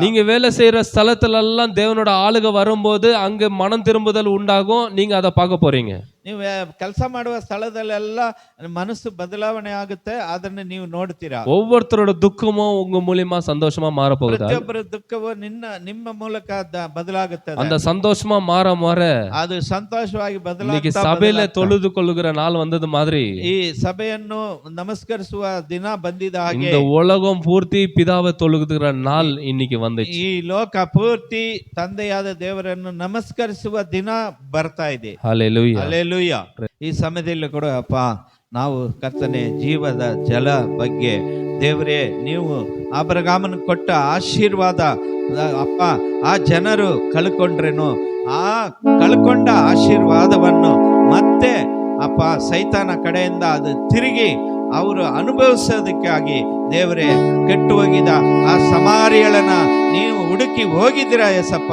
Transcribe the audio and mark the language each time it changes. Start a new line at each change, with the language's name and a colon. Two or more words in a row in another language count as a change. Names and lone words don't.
Tamil: நீங்க வேலை செய்யற ஸ்தலத்துல எல்லாம் தேவனோட ஆளுக வரும்போது அங்க மனம் திரும்புதல் உண்டாகும், நீங்க அதை பார்க்க போறீங்க.
Kannada: ನೀವು ಕೆಲಸ ಮಾಡುವ ಸ್ಥಳದಲ್ಲೆಲ್ಲ ಮನಸ್ಸು ಬದಲಾವಣೆ ಆಗುತ್ತೆ, ಅದನ್ನು ನೀವು ನೋಡ್ತೀರಾ.
Tamil: ஒவ்வொருத்தரோட துக்கமும் உங்க மூலியமா சந்தோஷமா மாற போகுது.
Kannada: ಪ್ರತಿಯೊಬ್ಬರ ದುಃಖವು ನಿಮ್ಮ ಮೂಲಕ ಬದಲಾಗುತ್ತದೆ.
Tamil: அந்த சந்தோஷமா மாற
Kannada: ಅದು ಸಂತೋಷವಾಗಿ
Tamil: இன்னைக்கு
Kannada: ಬದಲಾಗುತ್ತಾ
Tamil: சபையில தொழுது கொள்ளுகிற நாள் வந்தது மாதிரி
Kannada: ಈ ಸಭೆಯನ್ನು ನಮಸ್ಕರಿಸುವ ದಿನ ಬಂದಿದ ಹಾಗೆ
Tamil: இந்த உலகம் பூர்த்தி பிதாவை தொழுகிற நாள் இன்னைக்கு வந்துச்சு.
Kannada: ಈ ಲೋಕ ಪೂರ್ತಿ ತಂದೆಯಾದ ದೇವರನ್ನು ನಮಸ್ಕರಿಸುವ ದಿನ ಬರ್ತಾ ಇದೆ.
Tamil: ஹல்லேலூயா.
Kannada: ಹಲ್ಲೆಲೂಯಾ. ಈ ಸಮಯದಲ್ಲಿ ಕೂಡ ಅಪ್ಪ, ನಾವು ಕರ್ತನೆ ಜೀವದ ಜಲ ಬಗ್ಗೆ ದೇವರೇ, ನೀವು ಅಬ್ರಹಾಮನ ಕೊಟ್ಟ ಆಶೀರ್ವಾದ ಅಪ್ಪ, ಆ ಜನರು ಕಳ್ಕೊಂಡ್ರೇನು, ಆ ಕಳ್ಕೊಂಡ ಆಶೀರ್ವಾದವನ್ನು ಮತ್ತೆ ಅಪ್ಪ ಸೈತಾನ ಕಡೆಯಿಂದ ಅದು ತಿರುಗಿ ಅವರು ಅನುಭವಿಸೋದಕ್ಕಾಗಿ ದೇವರೇ, ಕೆಟ್ಟು ಹೋಗಿದ ಆ ಸಮಾರ್ಯಳನ್ನ ನೀವು ಹುಡುಕಿ ಹೋಗಿದ್ದೀರಾ ಯೇಸಪ್ಪ.